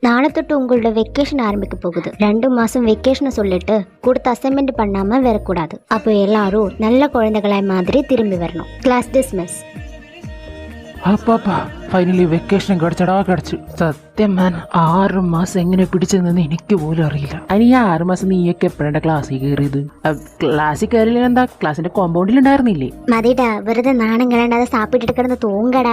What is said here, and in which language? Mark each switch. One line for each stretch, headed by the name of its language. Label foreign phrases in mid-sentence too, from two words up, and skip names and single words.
Tamil: தொட்டு உங்களோட வெக்கேஷன் ஆரம்பிக்க போகுது. 2 மாசம் வெக்கேஷனை சொல்லிட்டு கொடுத்த அசைன்மெண்ட் பண்ணாம வரக்கூடாது. அப்போ எல்லாரும் நல்ல குழந்தைகளாய் மாதிரி திரும்பி வரணும்.
English: class dismiss.
Malayalam: അപ്പാ
English: finally vacation
Malayalam: കിടച്ചു. സത്യം മാൻ 6 മാസം എങ്ങനെ പിടിച്ചതെന്ന് എനിക്ക് പോലും അറിയില്ല. അനി 6 മാസം നീയൊക്കെ എപ്പോഴാണ് ക്ലാസ്സിൽ കയറിയത്? ക്ലാസ്സിൽ കയറിയില്ല എന്താ? ക്ലാസ്സിന്റെ കോമ്പൗണ്ടിൽ ഉണ്ടായിരുന്നില്ലേ? മതിടാ, വെറുതെ നാണം കളയാണ്ട് സാപ്പിട്ടിട്ട് കിടന്ന് തൂങ്ങടാ.